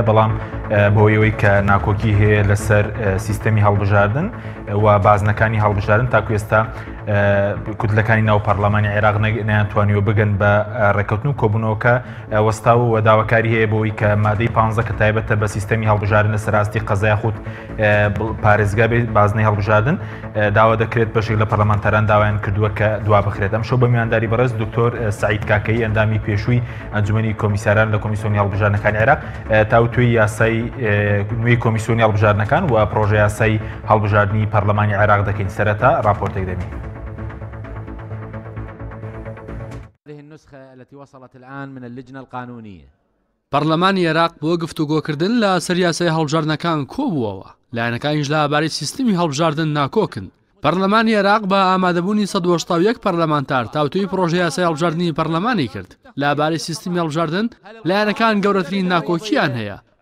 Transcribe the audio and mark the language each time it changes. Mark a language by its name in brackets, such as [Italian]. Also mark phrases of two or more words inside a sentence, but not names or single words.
[Central Kurdish] بەڵام بۆیەوەی کە ناکۆکی هەیە لەسەر سیستەمی هەڵبژاردن و بازنەکانی هەڵبژاردن تاکو ئێستا کوتلەکانی ناو پەرلەمانی عێراق نەیانتوانیوە بگەن بە ڕێکەوتن و کۆبوونەوەکە وەستاو و داواکاری هەیە بۆی کە مادەی 15 کە تایبەتە بە سیستەمی هەڵبژاردن لەسەر راستی قەزای خود پارێزگا بێت بازنەی هەڵبژاردن داوا دەکرێت بەشێک لە پەرلەمانتەران داوایان کردووە کە دوا بخرێت. ئەم شەو بە میوانداری بەڕێز دکتۆر سعید کاکەیی ئەندامی پێشووی ئەنجومەنی کۆمیساران لە کۆمیسیۆنی هەڵبژاردنەکانی عێراق تاوتوێی یاسای نوێی کۆمیسیۆنی هەڵبژاردنەکان و پرۆژە یاسای هەڵبژاردنی پەرلەمانی عێراق دەکەین. سەرەتا راپۆرتێک دەبین. [Arabic] هذه النسخة التي وصلت الآن من اللجنة القانونية. [Central Kurdish] پەرلەمانی عێراق بۆ گفتوگۆکردن لە سەر یاسای هەڵبژاردنەکان کۆبووەوە، لایەنەکانیش لەبارەی سیستمی هەڵبژاردن ناکۆکن. پەرلەمانی عێراق بە ئامادەبوونی 181 پەرلەمانتار تاوتوی پرۆژە یاسای هەڵبژاردنی پەرلەمانی کرد. لەبارەی سیستمی هەڵبژاردن لایەنەکان گەورەترین ناکۆکییان هەیە.